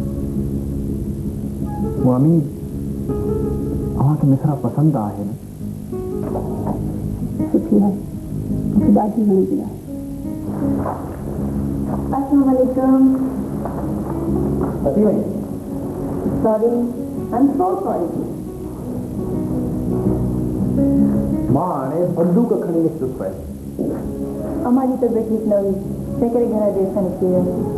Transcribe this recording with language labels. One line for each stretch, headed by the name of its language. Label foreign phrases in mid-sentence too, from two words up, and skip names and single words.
Sindhi: मामी अव्हांखे मिसरा पसंदि आहे न सुठी आहे मूंखे ॾाढी वणंदी आहे
Arabic: السلام عليكم
Sindhi: अची वई
English: sorry I am so sorry
Sindhi: मां हाणे बंदूक खणी निकितुसि पए अम्मा जी तबियत ठीकु न हुई तंहिं करे घर देरि सां निकिती वियसि